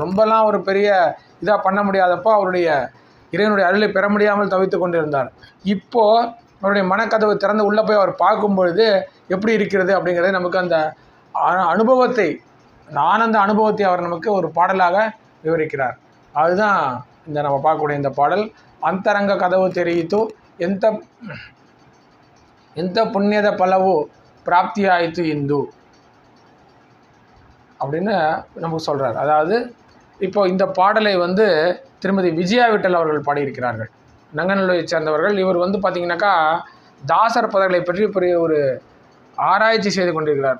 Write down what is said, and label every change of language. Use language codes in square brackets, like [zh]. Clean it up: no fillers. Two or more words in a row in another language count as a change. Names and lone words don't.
[ta] ரொம்பலாம் ஒரு பெரிய இதாக பண்ண முடியாதப்போ அவருடைய இறைவனுடைய அருளை பெற முடியாமல் தவித்து கொண்டிருந்தார். இப்போது அவருடைய மனக்கதவு திறந்து உள்ளே போய் அவர் பார்க்கும்பொழுது எப்படி இருக்கிறது அப்படிங்கிறது நமக்கு அந்த அனுபவத்தை, அந்த ஆனந்த அனுபவத்தை அவர் நமக்கு ஒரு பாடலாக விவரிக்கிறார். அதுதான் இந்த நம்ம பார்க்கக்கூடிய இந்த பாடல். [kn] ಅಂತರಂಗ ಕದವು ತೆರೆಯಿತು ಎಂತ ಪುಣ್ಯದ ಫಲವು ಪ್ರಾಪ್ತಿಯಾಯಿತು ಇಂದು [ta] அப்படின்னு நமக்கு சொல்கிறார். அதாவது இப்போ இந்த பாடலை திருமதி விஜயா விட்டல் அவர்கள் பாடியிருக்கிறார்கள். நங்கநல்லூரை சேர்ந்தவர்கள். இவர் பார்த்திங்கனாக்கா தாசர் பதங்களை பற்றி பெரிய ஒரு ஆராய்ச்சி செய்து கொண்டிருக்கிறார்.